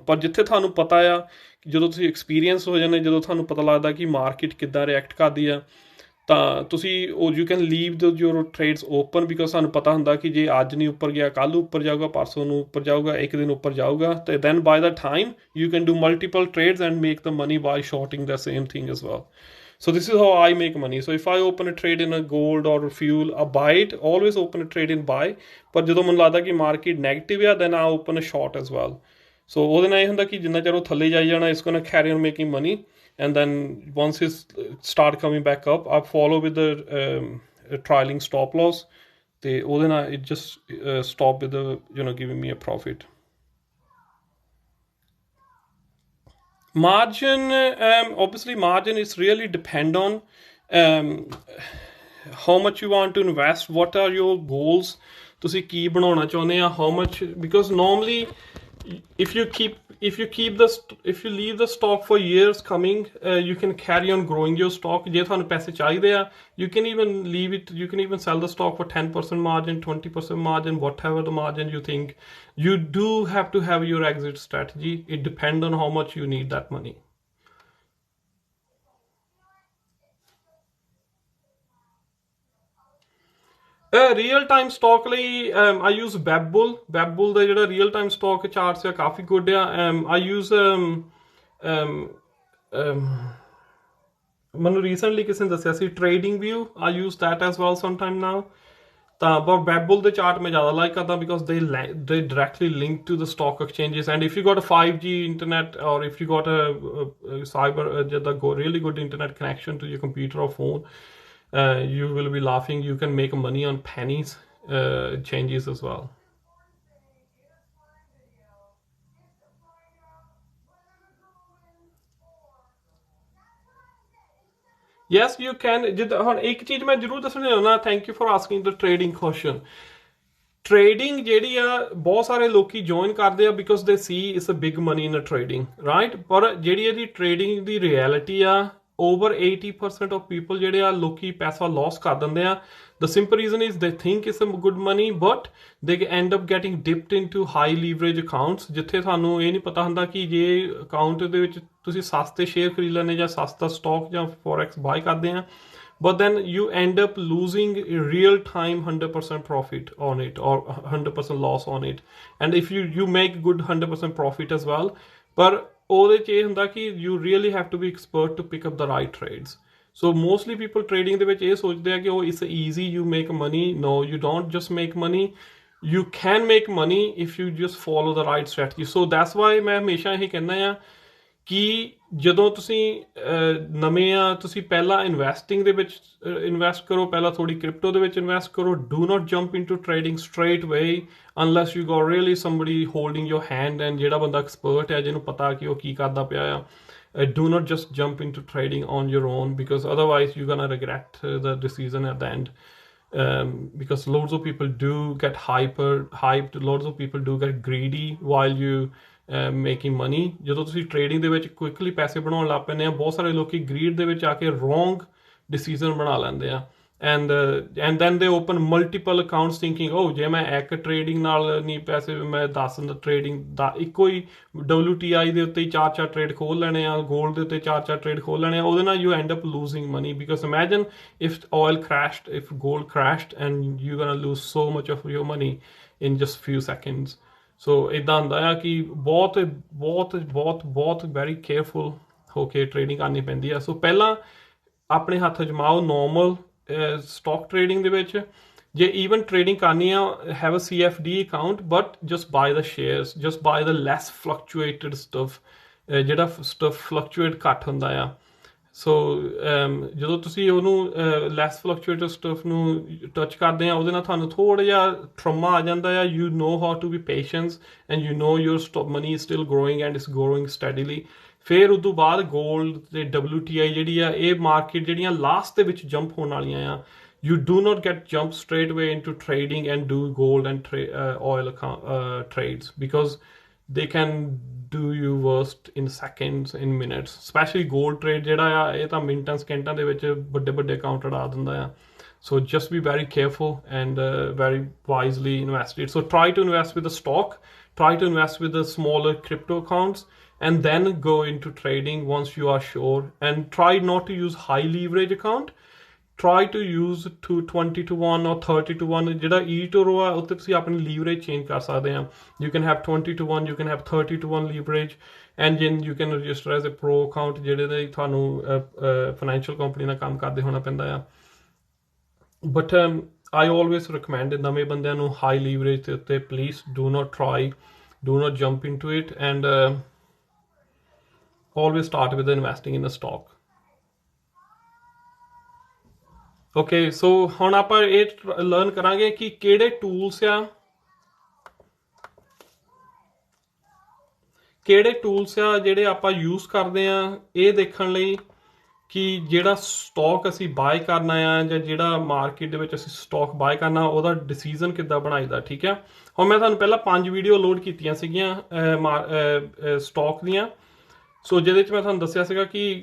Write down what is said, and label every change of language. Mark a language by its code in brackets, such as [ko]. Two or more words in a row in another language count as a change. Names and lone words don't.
[pa] ਪਰ ਜਿੱਥੇ ਤੁਹਾਨੂੰ ਪਤਾ ਆ, ਜਦੋਂ ਤੁਸੀਂ ਐਕਸਪੀਰੀਅੰਸ ਹੋ ਜਾਂਦੇ, ਜਦੋਂ ਤੁਹਾਨੂੰ ਪਤਾ ਲੱਗਦਾ ਕਿ ਮਾਰਕੀਟ ਕਿੱਦਾਂ ਰਿਐਕਟ ਕਰਦੀ ਆ, ਤਾਂ ਤੁਸੀਂ [en] you can leave your trades open, [pa] ਬਿਕੋਜ਼ ਸਾਨੂੰ ਪਤਾ ਹੁੰਦਾ ਕਿ ਜੇ ਅੱਜ ਨਹੀਂ ਉੱਪਰ ਗਿਆ ਕੱਲ੍ਹ ਉੱਪਰ ਜਾਊਗਾ, ਪਰਸੋਂ ਨੂੰ ਉੱਪਰ ਜਾਊਗਾ, ਇੱਕ ਦਿਨ ਉੱਪਰ ਜਾਊਗਾ, ਤੇ [en] then by the time you can do multiple trades and make the money by shorting the same thing as well. So this is how I make money. So if I open a trade in a gold or fuel, a buy it, always open a trade in buy. [pa] ਪਰ ਜਦੋਂ ਮੈਨੂੰ ਲੱਗਦਾ ਕਿ ਮਾਰਕੀਟ ਨੈਗੇਟਿਵ ਆ, [en] then I open a short as well. [pa] So ਉਹਦੇ ਨਾਲ ਇਹ ਹੁੰਦਾ ਕਿ ਜਿੰਨਾ ਚਿਰ ਉਹ ਥੱਲੇ ਜਾਈ ਜਾਣਾ, [en] it's gonna carry on making money. And then once it start coming back up, I follow with the trailing stop loss. [pa] ਤੇ ਉਹਦੇ ਨਾਲ [en] it just stop with the giving me a profit. Margin, obviously margin is really depend on how much you want to invest, what are your goals, [pa] ਤੁਸੀਂ ਕੀ ਬਣਾਉਣਾ ਚਾਹੁੰਦੇ ਆ, [en] how much, because normally if you leave the stock for years coming, you can carry on growing your stock. [pa] ਜੇ ਤੁਹਾਨੂੰ ਪੈਸੇ ਚਾਹੀਦੇ ਆ, [en] you can even leave it, you can even sell the stock for 10% margin, 20% margin, whatever the margin you think. You do have to have your exit strategy. It depends on how much you need that money. real time stock [pa] ਲਈ [en] I use [pa] Webbull ਦਾ ਜਿਹੜਾ [en] real time stock charts [pa] ਆ ਕਾਫੀ ਗੁੱਡ ਆ. [en] I use [pa] ਮੈਨੂੰ ਰੀਸੈਂਟਲੀ ਕਿਸੇ ਨੇ ਦੱਸਿਆ ਸੀ ਟ੍ਰੇਡਿੰਗ ਵਿਊ. [en] I use that as well sometime now. [pa] ਤਾਂ ਪਰ Webbull ਦੇ ਚਾਰਟ ਮੈਂ ਜ਼ਿਆਦਾ ਲਾਈਕ ਕਰਦਾ, [en] because they directly link to the stock exchanges. And if you got a 5G internet, or if you got a cyber really good internet connection to your computer or phone, you will be laughing. You can make money on pennies changes as well. Yes, you can. [pa] ਹੁਣ ਇੱਕ ਚੀਜ਼ ਮੈਂ ਜ਼ਰੂਰ ਦੱਸਣੀ ਚਾਹੁੰਦਾ, [en] thank you for asking the trading question. [pa] ਟ੍ਰੇਡਿੰਗ ਜਿਹੜੀ ਆ ਬਹੁਤ ਸਾਰੇ ਲੋਕੀ ਜੁਆਇਨ ਕਰਦੇ ਆ [en] because they say it's a big money in a trading, right? [pa] ਪਰ ਜਿਹੜੀ ਇਹਦੀ ਟ੍ਰੇਡਿੰਗ ਦੀ ਰਿਐਲਿਟੀ ਆ, [en] over 80% of people [pa] ਜਿਹੜੇ ਆ ਲੋਕੀ ਪੈਸਾ ਲੋਸ ਕਰ ਦਿੰਦੇ ਆ. [en] The simple reason is they think it's a good money, but they end up getting dipped into high leverage accounts, [pa] ਜਿੱਥੇ ਤੁਹਾਨੂੰ ਇਹ ਨਹੀਂ ਪਤਾ ਹੁੰਦਾ ਕਿ ਜੇ ਅਕਾਊਂਟ ਦੇ ਵਿੱਚ ਤੁਸੀਂ ਸਸਤੇ ਸ਼ੇਅਰ ਖਰੀਦ ਲੈਂਦੇ ਜਾਂ ਸਸਤਾ ਸਟਾਕ ਜਾਂ ਫੋਰੈਕਸ ਬਾਈ ਕਰਦੇ ਆ, [en] but then you end up losing real time 100% profit on it, or 100% loss on it. And if you make good 100% profit as well, [pa] ਪਰ ਉਹਦੇ 'ਚ ਇਹ ਹੁੰਦਾ ਕਿ [en] you really have to be expert to pick up the right trades. So mostly people trading [pa] ਦੇ ਵਿੱਚ ਇਹ ਸੋਚਦੇ ਆ ਕਿ ਉਹ [en] it's easy, you make money. No, you don't just make money. You can make money if you just follow the right strategy. So that's why [pa] ਮੈਂ ਹਮੇਸ਼ਾ ਇਹ ਕਹਿੰਦਾ ਆ ਕਿ ਜਦੋਂ ਤੁਸੀਂ ਨਵੇਂ ਆ, ਤੁਸੀਂ ਪਹਿਲਾਂ ਇਨਵੈਸਟਿੰਗ ਦੇ ਵਿੱਚ ਇਨਵੈਸਟ ਕਰੋ, ਪਹਿਲਾਂ ਥੋੜੀ ਕ੍ਰਿਪਟੋ ਦੇ ਵਿੱਚ ਇਨਵੈਸਟ ਕਰੋ. [en] do not jump into trading straight way unless you got really somebody holding your hand, and [pa] ਜਿਹੜਾ ਬੰਦਾ ਐਕਸਪਰਟ ਹੈ, ਜਿਹਨੂੰ ਪਤਾ ਕਿ ਉਹ ਕੀ ਕਰਦਾ ਪਿਆ ਆ. [en] Do not just jump into trading on your own, because otherwise you're gonna regret the decision at the end. Because loads of people do get hyped, loads of people do get greedy while you making money. [pa] ਜਦੋਂ ਤੁਸੀਂ ਟ੍ਰੇਡਿੰਗ ਦੇ ਵਿੱਚ ਕੁਇਕਲੀ ਪੈਸੇ ਬਣਾਉਣ ਲੱਗ ਪੈਂਦੇ ਆ, ਬਹੁਤ ਸਾਰੇ ਲੋਕੀ ਗਰੀਡ ਦੇ ਵਿੱਚ ਆ ਕੇ [en] wrong decision [pa] ਬਣਾ ਲੈਂਦੇ ਆ. [en] and then they open multiple accounts thinking, [pa] oh ਜੇ ਮੈਂ ਇੱਕ ਟ੍ਰੇਡਿੰਗ ਨਾਲ ਨਹੀਂ ਪੈਸੇ, ਮੈਂ 10 ਟ੍ਰੇਡਿੰਗ ਦਾ ਇੱਕੋ ਹੀ WTI ਦੇ ਉੱਤੇ ਹੀ 4 ਟ੍ਰੇਡ ਖੋਲ ਲੈਣੇ ਆ, ਗੋਲਡ ਦੇ ਉੱਤੇ 4 ਟ੍ਰੇਡ ਖੋਲ ਲੈਣੇ ਆ. ਉਹਦੇ ਨਾਲ [en] you end up losing money, because imagine if oil crashed, if gold crashed, and you're gonna lose so much of your money in just few seconds. [pa] So ਇੱਦਾਂ ਹੁੰਦਾ ਆ ਕਿ ਬਹੁਤ [en] very careful [pa] ਹੋ ਕੇ ਟ੍ਰੇਡਿੰਗ ਕਰਨੀ ਪੈਂਦੀ ਆ. ਸੋ ਪਹਿਲਾਂ ਆਪਣੇ ਹੱਥ ਜਮਾਓ [en] normal stock trading [pa] ਦੇ ਵਿੱਚ. ਜੇ ਈਵਨ ਟ੍ਰੇਡਿੰਗ ਕਰਨੀ ਆ, [en] have a CFD account, but just buy the shares, just buy the less fluctuated stuff, [pa] ਜਿਹੜਾ ਸਟਫ ਫਲਕਚੁਏਟ ਘੱਟ ਹੁੰਦਾ ਆ. ਸੋ ਜਦੋਂ ਤੁਸੀਂ ਉਹਨੂੰ [en] less fluctuated stuff [pa] ਨੂੰ ਟੱਚ ਕਰਦੇ ਆ, ਉਹਦੇ ਨਾਲ ਤੁਹਾਨੂੰ ਥੋੜ੍ਹਾ ਜਿਹਾ ਟਰਮਾ ਆ ਜਾਂਦਾ ਆ. [en] you know how to be patience, and you know your money is still growing and it's growing steadily. [pa] ਫਿਰ ਉਸ ਤੋਂ ਬਾਅਦ ਗੋਲਡ ਤੇ WTI ਜਿਹੜੀ ਆ, ਇਹ ਮਾਰਕੀਟ ਜਿਹੜੀਆਂ ਲਾਸਟ ਦੇ ਵਿੱਚ ਜੰਪ ਹੋਣ ਵਾਲੀਆਂ ਆ. [en] You do not get jump straight away into trading and do gold and oil trades, because they can do you worst in seconds, in minutes. Especially gold trade [pa] ਜਿਹੜਾ ਆ, ਇਹ ਤਾਂ ਮਿੰਟਾਂ ਸਕਿੰਟਾਂ ਦੇ ਵਿੱਚ ਵੱਡੇ ਅਕਾਊਂਟ ਉਡਾ ਦਿੰਦਾ ਆ. [en] So just be very careful and very wisely invest it. So try to invest with the stock, try to invest with the smaller crypto accounts, and then go into trading once you are sure. And try not to use high leverage account. try to use to 20 to 1 or 30 to 1 [pa] ਜਿਹੜਾ eToro ਆ ਉੱਤੇ ਤੁਸੀਂ ਆਪਣੀ ਲੀਵਰੇਜ ਚੇਂਜ ਕਰ ਸਕਦੇ ਆ [en] you can have 20 to 1 you can have 30 to 1 leverage and then you can register as a pro account [pa] ਜਿਹੜੇ ਦੇ ਤੁਹਾਨੂੰ ਫਾਈਨੈਂਸ਼ੀਅਲ ਕੰਪਨੀ ਨਾਲ ਕੰਮ ਕਰਦੇ ਹੋਣਾ ਪੈਂਦਾ ਆ [en] but I always recommend [pa] ਨਵੇਂ ਬੰਦਿਆਂ ਨੂੰ [en] high leverage [pa] ਦੇ ਉੱਤੇ [en] please do not try do not jump into it and always start with investing in the stock okay so [pa] ਹੁਣ ਆਪਾਂ ਇਹ ਲਰਨ ਕਰਾਂਗੇ ਕਿ ਕਿਹੜੇ ਟੂਲਸ ਆ ਜਿਹੜੇ ਆਪਾਂ ਯੂਜ਼ ਕਰਦੇ ਆ ਇਹ ਦੇਖਣ ਲਈ ਕਿ ਜਿਹੜਾ ਸਟਾਕ ਅਸੀਂ ਬਾਏ ਕਰਨਾ ਆ ਜਾਂ ਜਿਹੜਾ ਮਾਰਕੀਟ ਦੇ ਵਿੱਚ ਅਸੀਂ [en] stock buy [pa] ਕਰਨਾ ਉਹਦਾ ਡਿਸੀਜਨ ਕਿੱਦਾਂ ਬਣਾਈਦਾ ਠੀਕ ਹੈ ਹੁਣ ਮੈਂ ਤੁਹਾਨੂੰ ਪਹਿਲਾਂ 5 ਵੀਡੀਓ ਲੋਡ ਕੀਤੀਆਂ ਸੀਗੀਆਂ ਸਟਾਕ ਦੀਆਂ ਸੋ ਜਿਹਦੇ ਵਿੱਚ ਮੈਂ ਤੁਹਾਨੂੰ ਦੱਸਿਆ ਸੀਗਾ ਕਿ